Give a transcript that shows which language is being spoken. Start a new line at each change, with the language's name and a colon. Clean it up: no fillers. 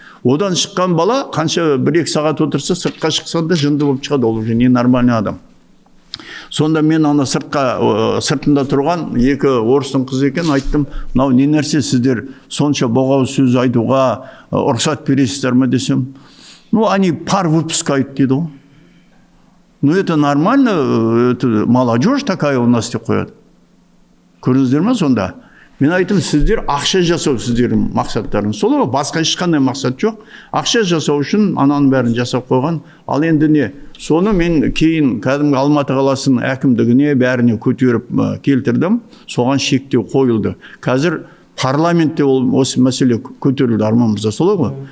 Kazakh: Одан шыққан бала, қанша 1-2 сағат отырса, сыртқа шықсан да жынды болып шығады, ол
Russian: уже не нормальный
Kazakh: адам. Сонда мен ана сыртында тұрған екі орыстың қызы екен, айттым, мынау не нәрсе сіздер сонша боғауыз сөз айтуға рұқсат бересіздер ме десем,
Russian: ну, они пар выпускают
Kazakh: дейді ғой.
Russian: Ну, это нормально, это молодежь такая у нас
Kazakh: деп қояды. Көрдіңіздер ме сонда? Мен айттым, сіздер ақша жасау сіздердің мақсаттарыңыз. Солай басқа ешқандай мақсат жоқ. Ақша жасау үшін ананың бәрін жасап қойған. Ал енді не? Соны мен кейін кәдімгі Алматы қаласының әкімдігіне бәріне көтеріп келтірдім. Соған шектеу қойылды. Қазір парламентте осы мәселе көтерілді, Арман мырза, солай ғой?